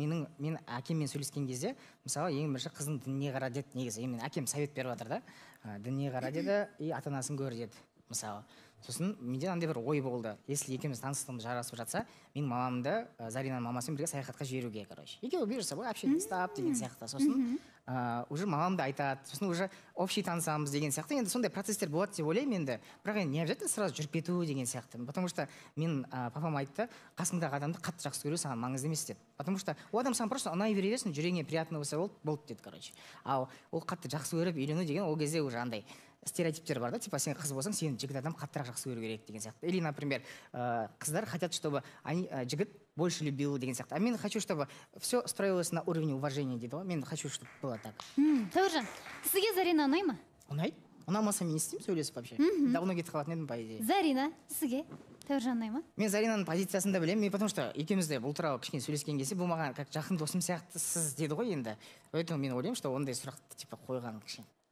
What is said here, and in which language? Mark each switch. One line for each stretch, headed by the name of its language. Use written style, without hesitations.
Kazakh: Мен әкеммен сөйлескен кезде, мысалы, ең бірінші қызың дініне қара деді, негізі. Мен әкем совет беріп жатыр да. Дініне қара деді, ата-анасын көр деді, мысалы. Сосын менде андай бір ой болды.
Russian: Если
Kazakh: екеуміз таныстығымыз жарасып жатса, мен мамамды Заринаның мамасымен бірге саяхатқа жіберуге, короче. Екеуі бұйырса ғой, общение ұстап деген сияқты. Сосын уже мамам да айтады, сосын
Russian: уже общий
Kazakh: танысамыз деген сияқты. Енді сондай процесстер болады деп ойлаймын енді. Бірақ енді
Russian: не обязательно сразу
Kazakh: жүріп кету деген сияқты.
Russian: Потому что
Kazakh: мен папам айтты, қасыңдағы адамды қатты жақсы көру саған маңызды емес деді.
Russian: Потому что
Kazakh: ол адам саған
Russian: просто
Kazakh: ұнай бере берсін, жүрегіңе
Russian: приятно
Kazakh: болса болды деді, короче. Ал ол қатты жақсы көріп үйлену деген ол кезде уже андай стереотиптер бар да,
Russian: типа
Kazakh: сен қыз болсаң, сені жігіт адам қаттырақ жақсы көру керек деген сияқты.
Russian: Или, например,
Kazakh: қыздар
Russian: хотят, чтобы
Kazakh: жігіт
Russian: больше любил
Kazakh: деген сияқты.
Russian: А мен хочу, чтобы все строилось на уровне уважения
Kazakh: дейді ғой. Мен
Russian: хочу, чтобы было так.
Kazakh: Тәуіржан, сізге Зарина ұнай ма? Ұнайды. Ұнамаса мен не істеймін, сөйлесіп
Russian: вообще. Давно
Kazakh: кетіп қалатын едім,
Russian: по идее.
Kazakh: Зарина, сізге Тәуіржан ұнай ма? Мен Заринаның позициясын да білемін,
Russian: потому что
Kazakh: екеуміз де бұл туралы кішкене сөйлескен кезде, бұл маған
Russian: как
Kazakh: жақын досым сияқты сіз деді ғой енді.
Russian: Поэтому
Kazakh: мен ойлаймын,
Russian: что
Kazakh: ондай сұрақты типа қойған кішкене